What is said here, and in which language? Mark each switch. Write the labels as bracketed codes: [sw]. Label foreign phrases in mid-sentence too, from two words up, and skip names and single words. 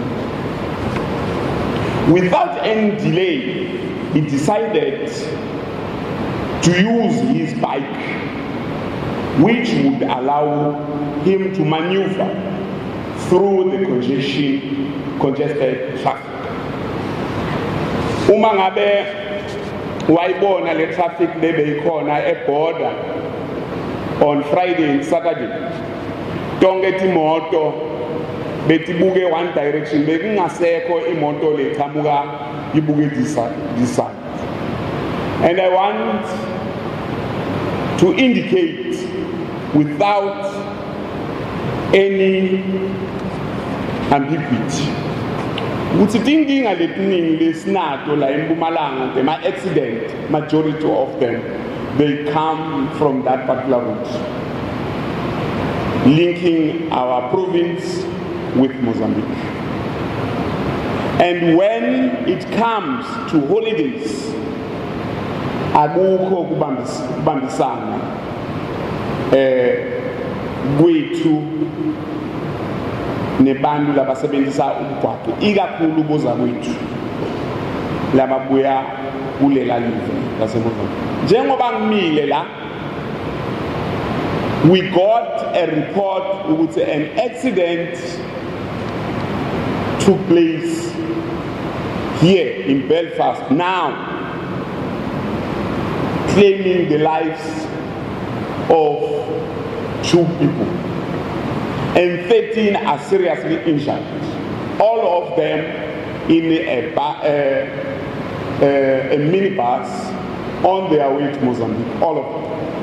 [en] Without any delay, he decided to use his bike, which would allow him to maneuver through the congested traffic. [ss] Uma ngabe wayibona le traffic lebeyikhona eborder [en] on Friday and Saturday, [ss] tonke timoto betibuke [en] one direction, [ss] bekungasekho imoto leqhamuka ibuke [en] this side. And I want to indicate without any ambiguity [ss] ukuthi inkinga letiningi lesinato la eMpumalanga, [en] the accident, majority of them, they come from that particular route, linking our province with Mozambique. And when it comes to holidays, [ss] akukho kubambisana kwethu nebantu labasebenzisa umgwaqo, ikakhulu boza kwethu lababuya kulela live laseMozambique. Njengoba ngimile la, [en] we got a report ukuthi an accident took place here in Belfast now, claiming the lives of 2 people, and 13 are seriously injured, all of them in a minibus on their way to Mozambique, all of them.